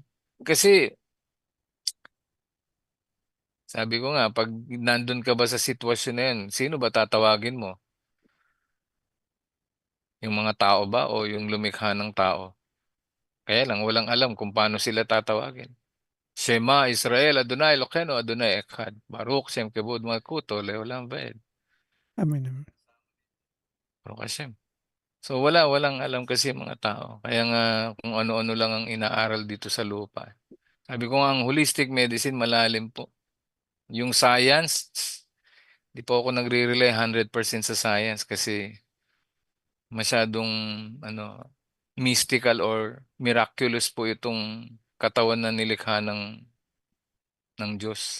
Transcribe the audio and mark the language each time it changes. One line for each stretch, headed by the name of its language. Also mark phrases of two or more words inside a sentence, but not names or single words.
Filipino: Kasi sabi ko nga, pag nandun ka ba sa sitwasyon na yan, sino ba tatawagin mo? Yung mga tao ba o yung lumikha ng tao? Kaya lang, walang alam kung paano sila tatawagin.
Hebrew: שמע ישראל אדני אלהינו אדני אחד. ברוך שם כבוד מלכותו לעולם ועד. Amen. Amen. ברוך השם.
Filipino: So walang alam kasi mga tao. Kaya nga kung ano-ano lang ang inaaral dito sa lupa. Sabi ko nga ang
English: holistic medicine
Filipino: malalim po. Yung science, di po ako nagre-rely 100% sa science kasi masyadong ano
English: mystical or miraculous
Filipino: po itong katawan na nilikha ng Diyos.